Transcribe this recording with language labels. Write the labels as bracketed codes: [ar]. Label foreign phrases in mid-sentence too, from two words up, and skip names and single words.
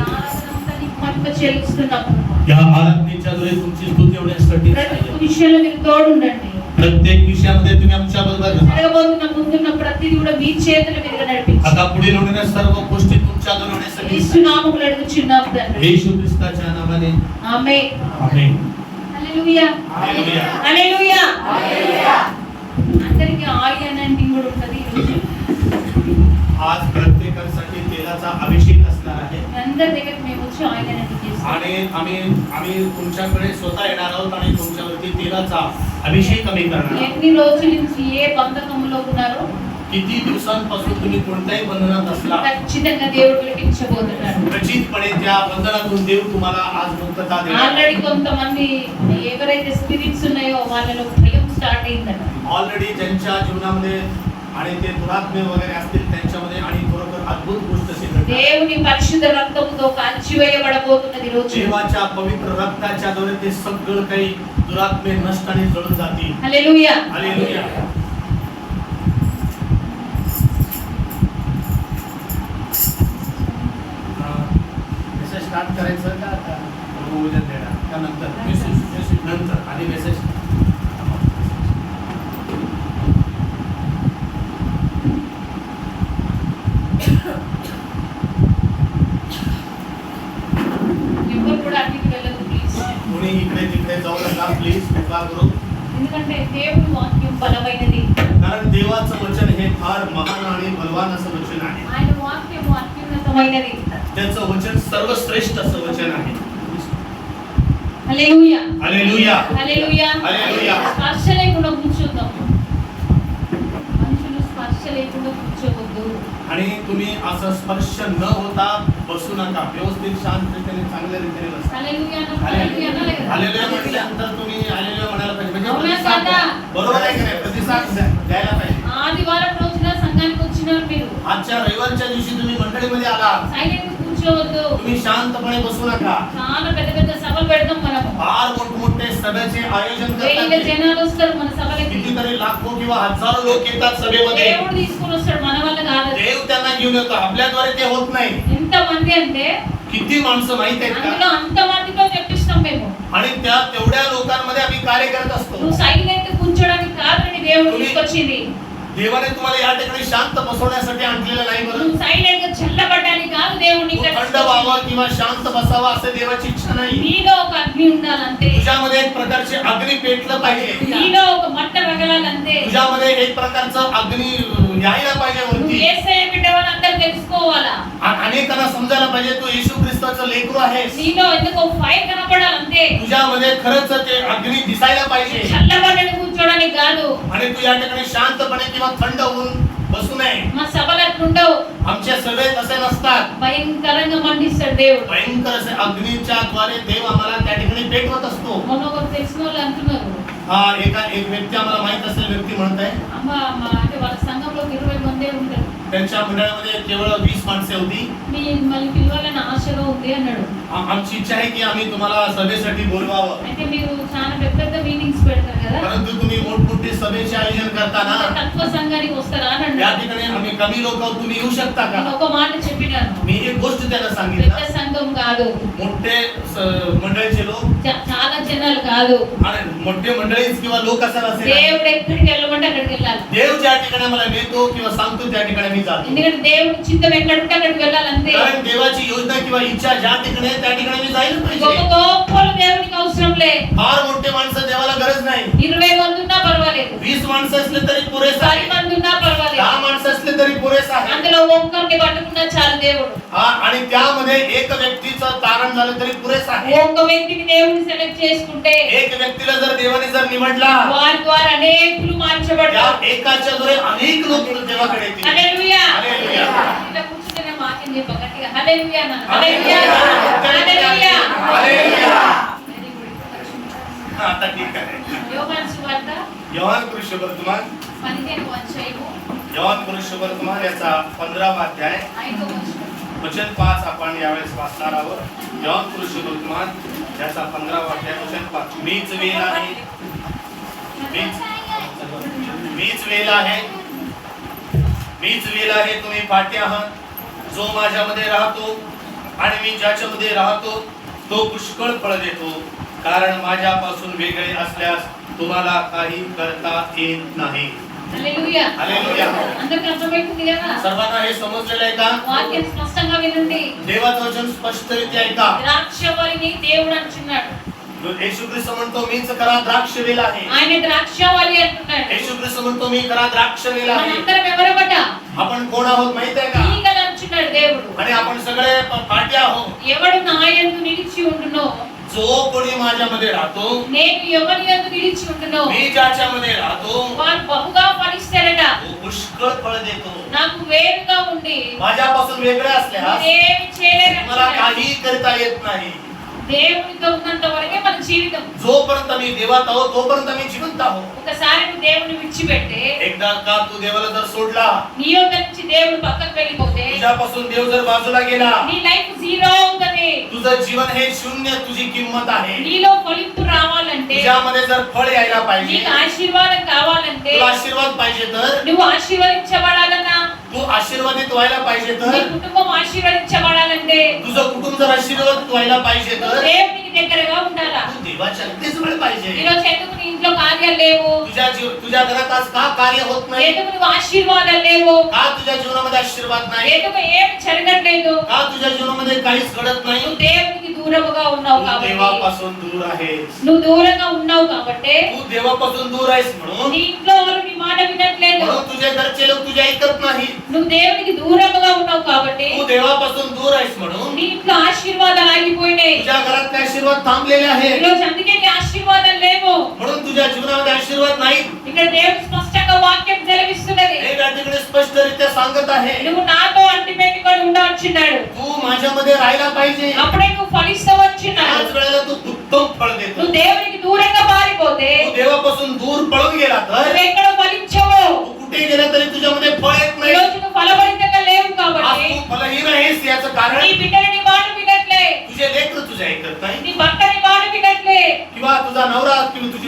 [te] చెల్లిస్తున్నాం [mr] या आराधनेच्या द्वारे तुमची स्तुती होण्यासाठी [te] ప్రతి విషయంలో మీరు తోడు ఉండండి [mr] प्रत्येक विषयामध्ये तुम्ही आमच्या बरोबर राहा. [te] జరగబోతున్న ముందున్న ప్రతిదీ కూడా మీ చేతుల మీదుగా నడిపించండి [mr] आता पुढील होणाऱ्या सर्व गोष्टी तुमच्या द्वारे होण्यासाठी [te] యేసు నామములో అడుగుచున్నాం తండ్రి [mr] येशू ख्रिस्ताच्या नावाने [te] ఆమేన్ [mr] आमेन. [te] హల్లెలూయా [mr] हालेलुया. [te] హల్లెలూయా అందరికీ [en] oil anointing [te] కూడా ఉంటది ఈరోజు [mr] आज प्रत्येकासाठी तेलाचा अभिषेक असणार आहे [te] అందరి దగ్గరికి మేము వచ్చి [en] oil anointing [te] చేస్తాం [mr] आणि आम्ही तुमच्याकडे स्वतः येणार आहोत आणि तुमच्यावरती तेलाचा अभिषेक आम्ही करणार आहोत. [te] ఎన్ని రోజుల నుంచి ఏ బంధకంలో ఉన్నారో [mr] किती दिवसांपासून तुम्ही कोणत्याही बंधनात असला [te] ఖచ్చితంగా దేవుడు విడిపించబోతున్నాడు [mr] खचितपणे त्या बंधनातून देव तुम्हाला आज मुक्तता देणार [te] ఆల్రెడీ కొంతమంది ఎవరైతే స్పిరిట్స్ ఉన్నాయో వాళ్ళలో భయం స్టార్ట్ అయిందట [mr] ऑलरेडी ज्यांच्या जीवनामध्ये आणि ते दुरात्मे वगैरे असतील त्यांच्यामध्ये आणि खरोखर अद्भुत गोष्ट सिद्ध झाली. [te] దేవుని పరిశుద్ధ రక్తముతో కాల్చివేయబడబోతున్నది ఈ రోజు [mr] देवाच्या पवित्र रक्ताच्या द्वारे ते सगळं काही दुरात्मे नष्ट आणि जळून जातील. [te] హల్లెలూయా [mr] हालेलुया. [en] message start [mr] करायचं का आता उद्या देणार का नंतर मेसेज नंतर आधी मेसेज [te] ఎవరు కూడా అన్నిటికి వెళ్ళదు ప్లీజ్ [mr] कोणी इकडे तिकडे जाऊ नका प्लीज कृपा करून [te] ఎందుకంటే దేవుని వాక్యం బలమైనది [mr] कारण देवाचं वचन हे फार महान आणि बलवान असं वचन आहे [te] ఆయన వాక్యము అత్యున్నతమైనది [mr] त्याचं वचन सर्वश्रेष्ठ असं वचन आहे [te] హల్లెలూయా [mr] हालेलुया [te] హల్లెలూయా హల్లెలూయా. స్పర్శ లేకుండా కూర్చుందాం మనుషులు స్పర్శ లేకుండా కూర్చోవద్దు [mr] आणि तुम्ही असं स्पर्श न होता बसू नका व्यवस्थित शांत रीतीने चांगल्या रीतीने बसा [te] హల్లెలూయా హల్లెలూయా అనాలి కదా [mr] हालेलुया म्हटल्यानंतर तुम्ही हालेलुया म्हणायला पाहिजे म्हणजे [te] అవునా [mr] प्रतिसाद [te] కాదా? [mr] द्या. बरोबर आहे की नाही प्रतिसाद द्यायला पाहिजे [te] ఆదివారం రోజున సంఘానికి వచ్చినారు మీరు [mr] आजच्या रविवारच्या दिवशी तुम्ही मंडळीमध्ये आला [te] సైలెంట్ కూర్చోవద్దు [mr] तुम्ही शांतपणे बसू नका [te] చాలా పెద్ద పెద్ద సభలు పెడతాం మనం [mr] फार मोठमोठे सभेचे आयोजन [te] వేల [mr] करतात [te] జనాలు వస్తారు మన సభలకి [mr] कितीतरी लाखो किंवा हजारो लोक येतात सभेमध्ये [te] దేవుడు తీసుకొని వస్తాడు మన వల్ల కాదు [mr] देव त्यांना घेऊन येतो आपल्याद्वारे ते होत नाही [te] ఎంత మంది అంటే [mr] किती माणसं माहित आहेत [te] అందులో [mr] का [te] అంత మందితో చెప్పిస్తాం మేము [mr] आणि त्या तेवढ्या लोकांमध्ये आम्ही कार्य करत असतो [te] నువ్వు సైలెంట్ కూర్చోడానికి కాదని దేవుడు [mr] तुम्ही- [te] తీసుకొచ్చింది [mr] देवाने तुम्हाला या ठिकाणी शांत बसवण्यासाठी आणलेलं नाही बरं. [te] నువ్వు సైలెంట్ గా చల్లబడడానికి కాదు దేవుడిని [mr] तू [te] ఇక్కడ [mr] थंड व्हावं किंवा शांत बसावं असं देवाची इच्छा नाही. [te] నీలో ఒక అగ్ని ఉండాలంతే, [mr] तुझ्यामध्ये एक प्रकारचे अग्नी पेटलं पाहिजे. [te] నీలో ఒక మంట రగలాలంతే. [mr] तुझ्यामध्ये एक प्रकारचं अग्नी यायला पाहिजे [te] నువ్వు [mr] वरती. [te] యేసయ్య బిడ్డవని అందరూ తెలుసుకోవాలా. [mr] अनेकांना समजायला पाहिजे तू येशू ख्रिस्ताचं लेकरू आहेस. [te] నీలో ఎందుకో ఫైర్ కనపడాలంతే. [mr] तुझ्यामध्ये खरंच ते अग्नी दिसायला पाहिजे. [te] చల్లబడని కూర్చోడానికి కాదు. [mr] आणि तू या ठिकाणी शांतपणे किंवा थंड होऊन बसू नये. [te] మా సభలు అట్లుండవు, [mr] आमच्या सभेत असे नसतात. [te] భయంకరంగా మండిస్తాడు దేవుడు. [mr] भयंकर असे अग्नीच्या द्वारे देव आम्हाला त्या ठिकाणी पेटवत असतो. [te] మొన్న ఒకరు తెలిసిన వాళ్ళు అంటున్నారు, [mr] एक व्यक्ती आम्हाला माहित असेल व्यक्ती म्हणत आहे [te] అమ్మ అంటే వాళ్ళ సంఘంలో 20 మందే ఉంటారు, [mr] त्यांच्या मंडळामध्ये केवळ 20 माणसे होती. [te] మిమ్మల్ని పిలవాలని ఆశగా ఉంది అన్నాడు. [mr] आमची इच्छा आहे की आम्ही तुम्हाला सभेसाठी बोलवावं. [te] అయితే మీరు చాలా పెద్ద పెద్ద మీటింగ్స్ పెడతారు కదా, [mr] परंतु तुम्ही मोठमोठे सभेचे आयोजन करताना [te] తత్వ సంఘానికి వస్తారా అని [mr] या [te] అన్నాడు. [mr] ठिकाणी आम्ही कमी लोक आहोत, तुम्ही येऊ शकता [te] నేను [mr] का? [te] ఒక మాట చెప్పినాను, [mr] मी एक गोष्ट त्यांना [te] పెద్ద [mr] सांगितलं. [te] సంఘం కాదు, [mr] मोठे मंडळीचे लोक [te] చాలా జనాలు కాదు, [mr] आणि मोठे मंडळीच किंवा लोक असायला असेल. [te] దేవుడు ఎక్కడికి వెళ్ళమంటే అక్కడికి వెళ్ళాలి. [mr] देव ज्या ठिकाणी आम्हाला नेतो किंवा सांगतो त्या ठिकाणी मी जातो. [te] ఎందుకంటే దేవుడి చిత్తం ఎక్కడ ఉంటే అక్కడికి వెళ్ళాలి అంతే. [mr] कारण देवाची योजना किंवा इच्छा ज्या ठिकाणी आहे त्या ठिकाणी मी जायला [te] గొప్ప [mr] पाहिजे. [te] గొప్పలు దేవునికి అవసరం లే. [mr] फार मोठे माणसं देवाला गरज नाही. [te] 20 మంది ఉన్నా పర్వాలేదు, [mr] 20 माणसं असले तरी पुरेसं 10 आहे. [te] మంది ఉన్నా పర్వాలేదు, [mr] 10 माणसं असले तरी पुरेसं आहे. [te] అందులో ఒక్కరిని పట్టుకున్నా చాలు దేవుడు. [mr] आणि त्यामध्ये एक व्यक्तीचं तारण झालं तरी पुरेसं आहे. [te] ఒక్క వ్యక్తిని దేవుడు సెలెక్ట్ చేసుకుంటే [mr] एक व्यक्तीला जर देवाने जर निवडला [te] వారి ద్వారా అనేకులు [mr] त्या [te] మార్చబడతారు. [mr] एकाच्या द्वारे अनेक लोक देवाकडे येतील. [te] హల్లెలూయా. హల్లెలూయా. ఇలా కూర్చుంటేనే వాక్యం చెప్ప గట్టిగా హల్లెలూయా అన్న. హల్లెలూయా. హల్లెలూయా. హల్లెలూయా. [en] Very good. [mr] आता ठीक आहे. [te] యోహాను సువార్త [mr] योहान पुरुष वर्तमान [te] 15వ అధ్యాయము [mr] योहान पुरुष वर्तमान याचा 15वा अध्याय [te] 5వ వచనం. [mr] वचन 5 आपण यावेळेस वाचणार आहोत. योहान पुरुष वर्तमान याचा 15वा अध्याय वचन 5. मीच वेल आहे, मीच वेल आहे, मीच वेल आहे, तुम्ही पाटी आहात. जो माझ्यामध्ये राहतो आणि मी ज्याच्यामध्ये राहतो तो पुष्कळ फळ देतो, कारण माझ्यापासून वेगळे असल्यास तुम्हाला काही करता येत नाही. [te] హల్లెలూయా. [mr] हालेलुया. [te] అందరికీ అర్థమవుతుంది కదా? [mr] सर्वांना हे समजलेलं आहे का? [te] వాక్యం స్పష్టంగా వినండి. [mr] देवाचं वचन स्पष्टरित्या ऐका. [te] ద్రాక్షవల్లిని దేవుడు అంటున్నాడు. [mr] येशू ख्रिस्त म्हणतो मीच खरा द्राक्ष वेल आहे. [te] ఆయన ద్రాక్షవల్లి అంటున్నాడు. [mr] येशू ख्रिस्त म्हणतो मी खरा द्राक्ष वेल आहे. [te] మనందరం ఎవరమట? [mr] आपण कोण आहोत माहित आहे का? [te] తీగలు అంటున్నాడు దేవుడు. [mr] आणि आपण सगळे पाटी आहोत. [te] ఎవడు నా యందు నిలిచి ఉండునో, [mr] जो कोणी माझ्यामध्ये राहतो, [te] నేను ఎవరి యందు నిలిచి ఉండునో [mr] मी ज्याच्यामध्ये राहतो [te] వారు బహుగా ఫలిస్తారట. [mr] तो पुष्कळ फळ देतो. [te] నాకు వేరుగా ఉండి [mr] माझ्यापासून वेगळे असल्यास [te] ఏమి చేయలేరు. [mr] मला काही करता येत नाही. [te] దేవునితో ఉన్నంత వరకే మన జీవితం. [mr] जोपर्यंत मी देवात आहोत तोपर्यंत मी जिवंत आहोत. [te] ఒకసారి నువ్వు దేవుని విడిచిపెట్టే, [mr] एकदा का तू देवाला जर सोडला, [te] నీ యొక్క నుంచి దేవుడు పక్కకు వెళ్ళిపోతే [mr] तुझ्यापासून देव जर बाजूला गेला, [te] నీ [en] life zero [te] అవుతుంది. [mr] तुझं जीवन हे शून्य, तुझी किंमत आहे. [te] నీలో ఫలింపు రావాలంటే, [mr] तुझ्यामध्ये जर फळ यायला पाहिजे, [te] నీకు ఆశీర్వాదం కావాలంటే, [mr] तुला आशीर्वाद पाहिजे तर, [te] నువ్వు ఆశీర్వదించబడాలన్నా, [mr] तू आशीर्वादित व्हायला पाहिजे [te] నీ [mr] तर, [te] కుటుంబం ఆశీర్వదించబడాలంటే [mr] तुझं कुटुंब जर आशीर्वादित व्हायला पाहिजे तर, [te] దేవునికి దగ్గరగా ఉండాలా. [mr] तू देवाच्या अगदी जवळ पाहिजे. [te] ఈరోజు ఎందుకు నీ ఇంట్లో కార్యాలు లేవు? [mr] तुझ्या घरात आज का कार्य होत नाही? [te] ఎందుకు నువ్వు ఆశీర్వాదాలు లేవు? [mr] का तुझ्या जीवनामध्ये आशीर्वाद नाही? [te] ఎందుకు ఏం జరగట్లేదు? [mr] का तुझ्या जीवनामध्ये काहीच घडत नाही? [te] నువ్వు దేవునికి దూరముగా ఉన్నావు [mr] तू [te] కాబట్టి, [mr] देवापासून दूर आहेस. [te] నువ్వు దూరంగా ఉన్నావు కాబట్టి [mr] तू देवापासून दूर आहेस म्हणून [te] నీ ఇంట్లో వాళ్ళు నీ మాట వినట్లేదు. [mr] म्हणून तुझे घरचे लोक तुझे ऐकत नाही. [te] నువ్వు దేవునికి దూరముగా ఉన్నావు కాబట్టి [mr] तू देवापासून दूर आहेस म्हणून [te] నీ ఇంట్లో ఆశీర్వాదాలు ఆగిపోయినాయి. [mr] तुझ्या घरातले आशीर्वाद थांबलेले आहेत. [te] ఈరోజు అందుకే నీ ఆశీర్వాదాలు లేవు. [mr] म्हणून तुझ्या जीवनामध्ये आशीर्वाद नाही. [te] ఇక్కడ దేవుడు స్పష్టంగా వాక్యం సెలవిస్తున్నది. [mr] हे या ठिकाणी स्पष्टरित्या सांगत आहे, [te] నువ్వు నాతో అంటిపెట్టుకొని ఉండవచ్చున్నాడు, [mr] तू माझ्यामध्ये राहायला पाहिजे. [te] అప్పుడే నువ్వు ఫలిస్తవచ్చున్నాడు. [mr] त्याच वेळेला तू उत्तम फळ देतो. [te] నువ్వు దేవునికి దూరంగా పారిపోతే [mr] तू देवापासून दूर पळून गेला तर, [te] నువ్వు ఎక్కడ ఫలించవు. [mr] तू कुठे गेला तरी तुझ्यामध्ये फळ येत नाही. [te] ఈరోజు నువ్వు ఫలభరితంగా లేవు [mr] आज [te] కాబట్టి [mr] तू फलहीन आहेस याचं कारण [te] నీ బిడ్డలు నీ మాట వినట్లే, [mr] तुझे लेकर तुझे ऐकत नाही, [te] నీ భర్త నీ మాట వినట్లే, [mr] किंवा तुझा नवरा किंवा तुझी